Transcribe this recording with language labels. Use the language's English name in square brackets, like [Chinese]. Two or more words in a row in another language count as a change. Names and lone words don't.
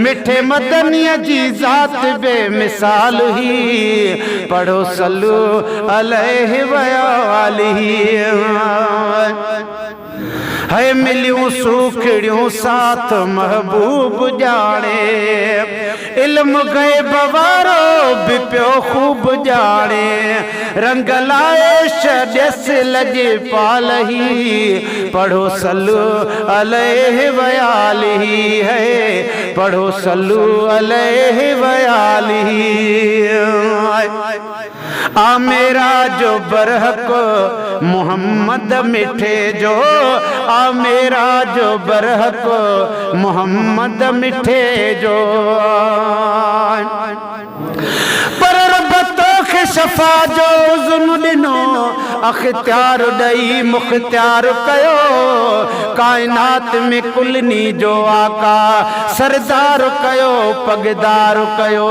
[Sindhi] मिठे मदनीअ जी ज़ात बेमिसाल हुई। पढ़ो [Arabic] صلوا عليه وآله. [Sindhi] है मिलियूं सूखड़ियूं साथ महबूब जाने। इल्म गैब वारो भी पियो खूब जाने। रंग लाए छॾियस लजपालही। पढ़ो [Arabic] صلوا عليه وآله. [Sindhi] है पढ़ो [Arabic] صلوا عليه وآله. [Sindhi] आ मेरा जो बरहक मोहम्मद मिठे जो। आ मेरा जो बरहक मोहम्मद मिठे जो। पर रब तोखे शफा जो उज़्न ॾिनो। अख्तियार ॾई मुख्तियार कयो। काइनात में कुलनी जो आका सरदार कयो पगदार कयो।